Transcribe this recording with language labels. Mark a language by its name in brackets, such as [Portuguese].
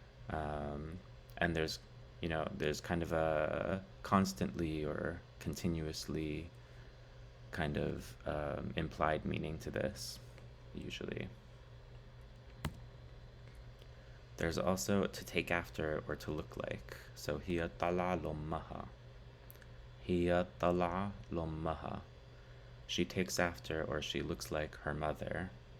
[English] And there's kind of a constantly or continuously kind of implied meaning to this, usually. There's also to take after or to look like. [Arabic] So هي طلع لأمها. هي طلع لأمها. [English] She takes after or she looks like her mother.